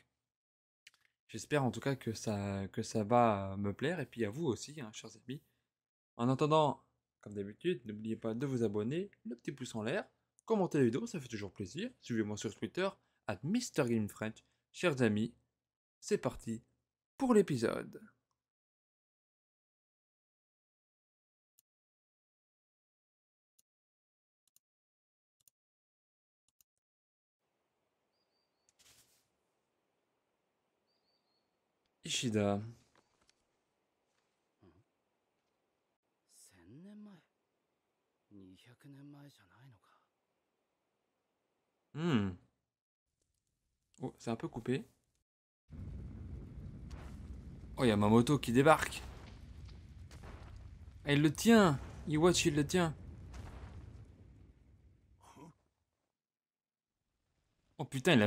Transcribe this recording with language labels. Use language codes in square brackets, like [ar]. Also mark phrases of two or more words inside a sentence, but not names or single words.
[fr] J'espère en tout cas que ça va me plaire, et puis à vous aussi, hein, chers amis. En attendant, comme d'habitude, n'oubliez pas de vous abonner, le petit pouce en l'air, commenter la vidéo, ça fait toujours plaisir. Suivez-moi sur Twitter, @MrGameFrench. Chers amis, c'est parti pour l'épisode. Ishida. [ja] 1000年前200年前じゃないのか。 [fr] Oh, c'est un peu coupé. Oh, il y a Mamoto qui débarque. Ah, il le tient. Iwachi, il le tient. Oh putain, il a...